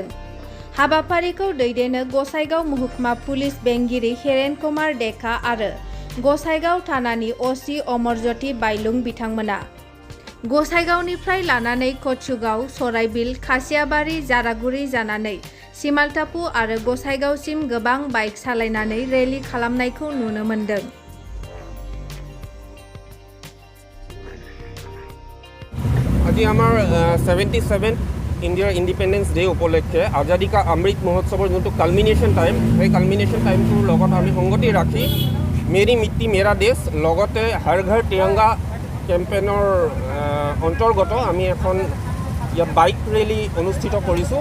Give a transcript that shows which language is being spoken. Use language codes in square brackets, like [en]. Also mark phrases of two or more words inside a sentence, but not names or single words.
[brx] हाबाफारिखौ दैदेनो गसाइगाव महकुमा पुलिस बेंगिरि हेरेन कुमार डेका आरो गसाइगाव थानानि असि अमरज्योति बायलुं बिथांमोना। गसाइगावनिफ्राय लानानै कचुगाव, सराइबिल, खासियाबारि, जारागुरि जानानै सिमालटापु आरो गसाइगावसिम गोबां बाइक सालायनानै रेली खालामनायखौ नुनो मोन्दों। [as] আজি আমাৰ 77th ইণ্ডিয়াৰ [en] Independence Day [as] উপলক্ষে আজাদী কা অমৃত মহোৎসৱৰ যোনটো [en] culmination time, [as] সেই [en] culmination time [as] লগত আমি সংগতি ৰাখি মেৰি মিট্টি মেৰা দেশ লগতে হৰ ঘৰ তিৰংগা কেম্পেইনৰ অন্তৰ্গত আমি এখন ইয়াত [en] bike rally [as] অনুষ্ঠিত কৰিছোঁ।